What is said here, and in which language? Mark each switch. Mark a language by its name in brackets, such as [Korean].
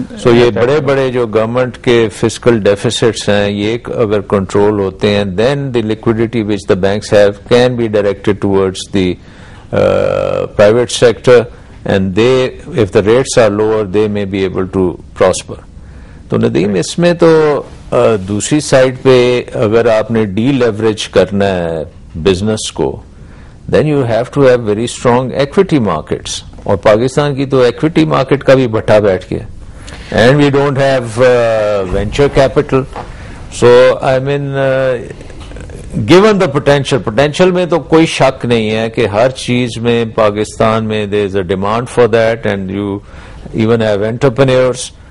[English] So [Urdu] یہ بڑے بڑے جو گورنمنٹ کے [English] fiscal deficits [Urdu] ہیں, یہ اگر [English] control [Urdu] ہوتے ہیں, [English] then the liquidity which the banks have can be directed towards the private sector, and they, if the rates are lower, they may be able to prosper. [Urdu] تو ندیم, اس میں تو دوسری سائڈ پہ اگر آپ نے ڈی لیوریج کرنا ہے بزنس کو, [English] then you have to have very strong equity markets. [Urdu] اور پاکستان کی تو ایکویٹی مارکیٹ کا بھی بٹھا بیٹھ گیا, [English] and we don't have venture capital. So I mean, given the potential [Urdu] میں تو کوئی شک نہیں ہے کہ ہر چیز میں پاکستان میں [English] there is a demand for that, and you even have entrepreneurs.